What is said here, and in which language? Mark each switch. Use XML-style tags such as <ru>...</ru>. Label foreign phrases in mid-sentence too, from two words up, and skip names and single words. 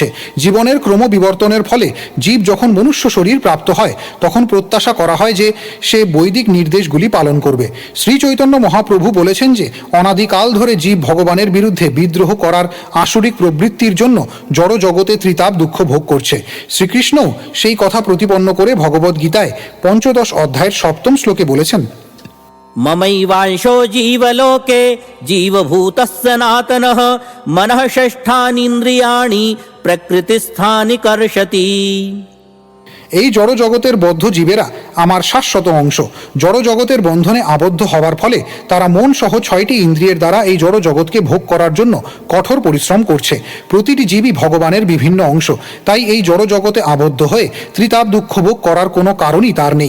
<bn>জীবনের ক্রমবিবর্তনের ফলে জীব যখন মনুষ্য শরীর প্রাপ্ত হয় তখন প্রত্যাশা করা হয় যে সে বৈদিক নির্দেশগুলি পালন করবে। শ্রী চৈতন্য মহাপ্রভু বলেছেন যে অনাদিকাল ধরে জীব ভগবানের বিরুদ্ধে বিদ্রোহ করার আসরিক প্রবৃত্তির জন্য জড় জগতে ত্রিতাপ দুঃখ ভোগ করছে। শ্রীকৃষ্ণও সেই কথা প্রতিপন্ন করে ভগবদ্গীতায় 15 অধ্যায়ের 7ম শ্লোকে বলেছেন,</bn> <sa>ममैवांशो जीवलोके जीवभूतः सनातनः मनः षष्ठानीन्द्रियाणि प्रकृतिस्थानि कर्षति।</sa> <bn>এই জড় জগতের বদ্ধ জীবেরা আমার শাশ্বত অংশ। জড় জগতের বন্ধনে আবদ্ধ হওয়ার ফলে তারা মন সহ 6টি ইন্দ্রিয়ের দ্বারা এই জড় জগৎকে ভোগ করার জন্য কঠোর পরিশ্রম করছে। প্রতিটি জীবই ভগবানের বিভিন্ন অংশ। তাই এই জড় জগতে আবদ্ধ হয়ে ত্রিতাপ দুঃখ ভোগ করার কোনো কারণই তার নেই।</bn>